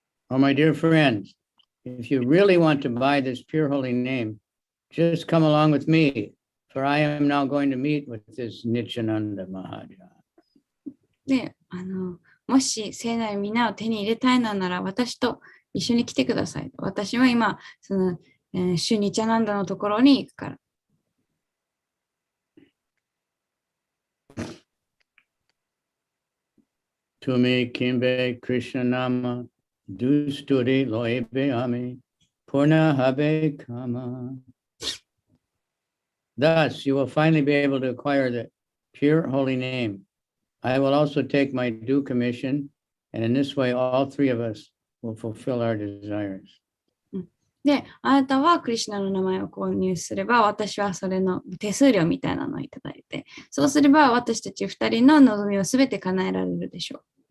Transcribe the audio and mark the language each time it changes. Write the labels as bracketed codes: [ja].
[en] Oh, my dear friends, if you really want to buy this pure holy name, just come along with me, for I am now going to meet with this Nityananda Maharaj. [ja] で、もし聖なる皆を手に入れたいのなら私と一緒に来てください。私は今、その、シュニチャナンダのところに行くから。 [bn] Tumi kimbe Krishna nama dusturi loebe ami purna habe kama. [en] Thus, you will finally be able to acquire the pure holy name. I will also take my due commission, and in this way, all three of us will fulfill our desires. [ja] で、あなたはクリシュナの名前を購入すれば、私はそれの手数料みたいなのをいただいて、そうすれば私たち2人の望みをすべて叶えられるでしょう。